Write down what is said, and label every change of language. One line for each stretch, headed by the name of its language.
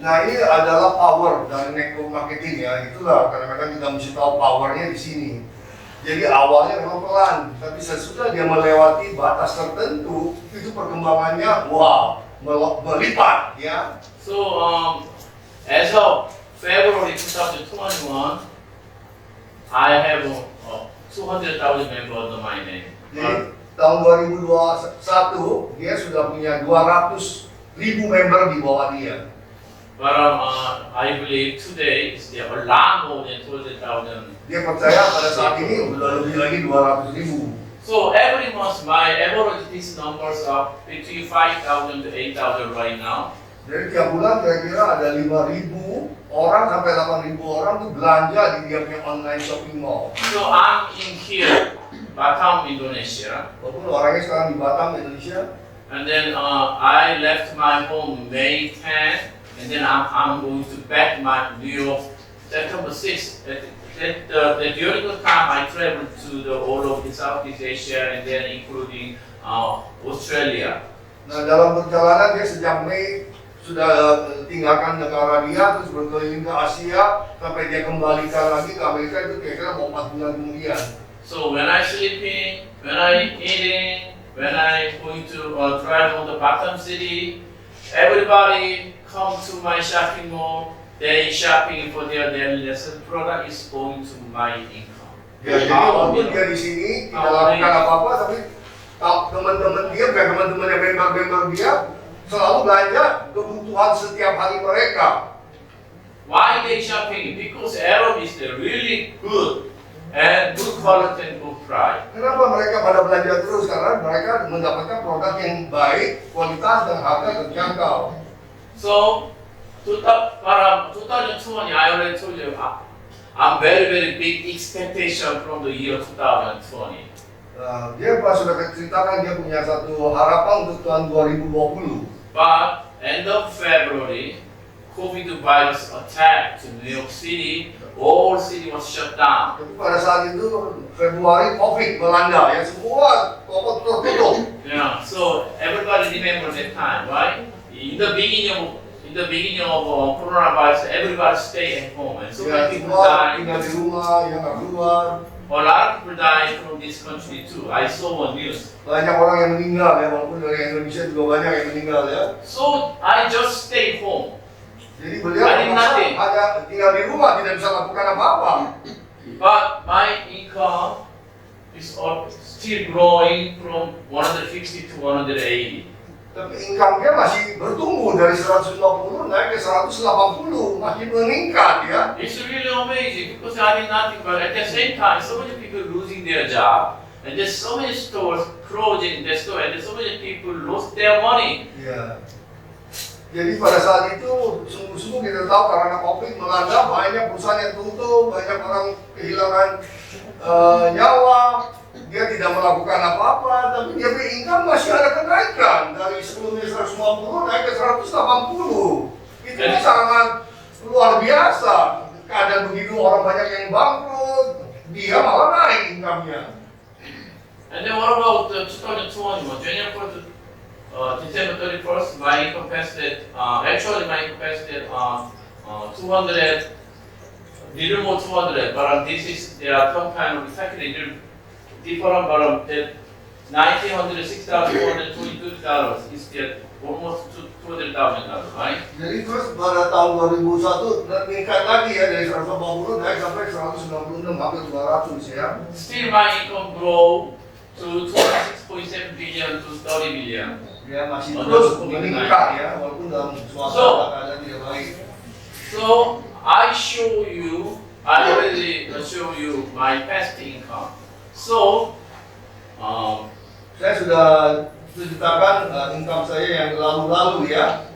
Indonesian: Nah ini adalah power dari network marketing ya. Itulah kadang-kadang kita mesti tahu powernya di sini. Jadi awalnya memang pelan, tapi sesudah dia melewati batas tertentu, itu perkembangannya wow, melipat ya.
English: So as of February 2021, I have 200,000 members under my name.
Indonesian: Jadi tahun 2021 dia sudah punya 200.000 member di bawah dia.
English: But I believe today there are a lot more than 200,000.
Indonesian: Dia percaya pada saat ini sudah lebih lagi 200.000.
English: So every month my average these numbers are between 5,000 to 8,000 right now.
Indonesian: Jadi tiap bulan kira-kira ada 5.000 orang sampai 8.000 orang tuh belanja di dia punya online shopping mall.
English: So I'm in here, Batam, Indonesia.
Indonesian: Walaupun orangnya sekarang di Batam, Indonesia.
English: And then I left my home May 10, and then I'm going to back my New York September 6th. During the time I traveled to all of the Southeast Asia and then including Australia.
Indonesian: Nah dalam perjalanan dia sejak Mei sudah tinggalkan negara dia terus berkeliling ke Asia sampai dia kembalikan lagi ke Amerika itu kira-kira mau 4 bulan kemudian.
English: So when I sleeping, when I eating, when I going to drive on the Batam city, everybody come to my shopping mall. They shopping for their daily lesson. Product is going to my income. Ya, jadi walaupun dia di sini tidak lakukan apa-apa, tapi teman-teman dia, teman-teman yang member dia selalu belanja kebutuhan setiap hari mereka. Why they shopping? Because Arab is really good and good quality and good price.
Indonesian: Kenapa mereka pada belanja terus? Karena mereka mendapatkan produk yang baik, kualitas dan harga terjangkau.
English: So, 2020, I already told you, I'm very big expectation from the year 2020.
Indonesian: Dia pas sudah ceritakan dia punya satu harapan untuk tahun 2020.
English: But end of February, COVID virus attacked New York City. All city was shut down.
Indonesian: Tapi pada saat itu Februari COVID melanda, ya semua toko tertutup.
English: Yeah, so everybody remember that time, right? In the beginning of coronavirus, everybody stay at home, and so
Indonesian: Ya,
English: many people
Indonesian: semua
English: died.
Indonesian: tinggal di rumah, yang nggak keluar.
English: A lot of people died from this country too. I saw on news.
Indonesian: Banyak orang yang meninggal ya, walaupun dari Indonesia juga banyak yang meninggal ya.
English: So I just stayed home.
Indonesian: Jadi beliau
English: I did nothing.
Indonesian: hanya tinggal di rumah, tidak bisa lakukan apa-apa.
English: But my income is still growing from 150 to 180.
Indonesian: Tapi income dia masih bertumbuh dari 150 naik ke 180, masih meningkat ya.
English: It's really amazing because I did nothing, but at the same time, so many people losing their job, and there's so many stores closing their store, and there's so many people lost their money.
Indonesian: Ya. Jadi pada saat itu sungguh-sungguh kita tahu karena COVID melanda, banyak perusahaan yang tutup, banyak orang kehilangan nyawa. Dia tidak melakukan apa-apa, tapi dia punya income masih ada kenaikan dari sebelumnya 150 naik ke 180. Itu sangat luar biasa. Keadaan begitu orang banyak yang bangkrut, dia malah naik income-nya.
English: And then what about 2021, January 1st to December 31st, my income passed at, actually my income passed at 200, little more 200, but this is, there are some kind of exactly different, but that $1,900, $6,422 is that almost $200,000, right?
Indonesian: Jadi terus pada tahun 2001 meningkat lagi ya dari 180 naik sampai 196 hampir 200 ya.
English: Still my income grow to 26.7 billion to 30 billion.
Indonesian: Ya masih terus meningkat ya walaupun dalam suasana keadaan tidak baik.
English: So I already show you my past income. So
Indonesian: Saya sudah ceritakan income saya yang lalu-lalu ya.